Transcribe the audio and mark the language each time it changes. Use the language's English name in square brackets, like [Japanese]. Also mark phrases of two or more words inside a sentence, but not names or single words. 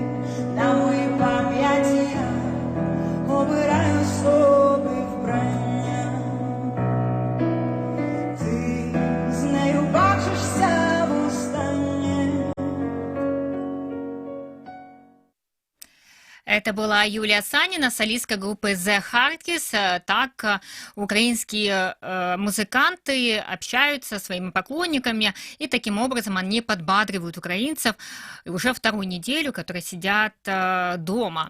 [Ukrainian] На моїй пам'яті я обираю собі вбрання. Ти з нею бачишся востаннє. [Russian] Это была Юлия Санина, солистка группы The Heartless. Так украинские музыканты общаются со своими поклонниками, и таким образом они подбадривают украинцев уже вторую неделю, которые сидят дома.